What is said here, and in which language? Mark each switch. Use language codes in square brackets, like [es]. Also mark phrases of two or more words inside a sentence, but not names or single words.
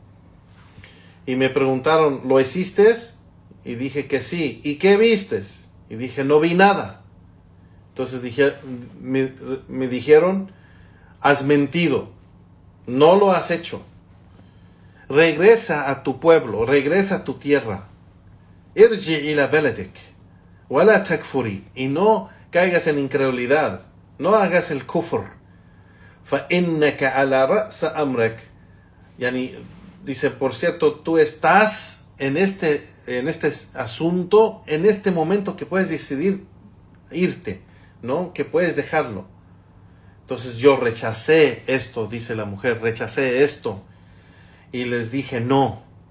[es] Y me preguntaron, ¿lo hiciste? Y dije que sí. ¿Y qué vistes? Y dije, no vi nada. Entonces me dijeron, has mentido, no lo has hecho. Regresa a tu pueblo, regresa a tu tierra. [ar] ارجعي إلى بلدك ولا تكفري. [es] Y no caigas en incredulidad, no hagas el kufr. [ar] فإنك على رأس أمرك. [es] Yani, dice, por cierto, tú estás en este asunto, en este momento que puedes decidir irte, ¿no? Que puedes dejarlo. Entonces yo rechacé esto, dice la mujer, rechacé esto. Y les dije no.